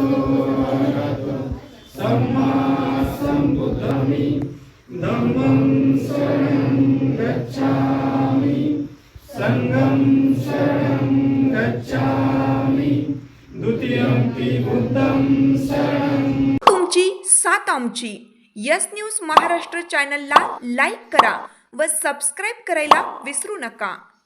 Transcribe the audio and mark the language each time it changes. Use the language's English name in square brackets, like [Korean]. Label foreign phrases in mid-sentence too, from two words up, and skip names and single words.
[Pali] अरहतो सम्मा संबुद्धामि धम्मं शरणं गच्छामि संघं शरणं गच्छामि द्वितीयंपि बुद्धं शरणं. [Marathi] तुमची साथ आमची. यस न्यूज महाराष्ट्र चॅनलला लाईक करा व सबस्क्राईब करायला विसरू नका.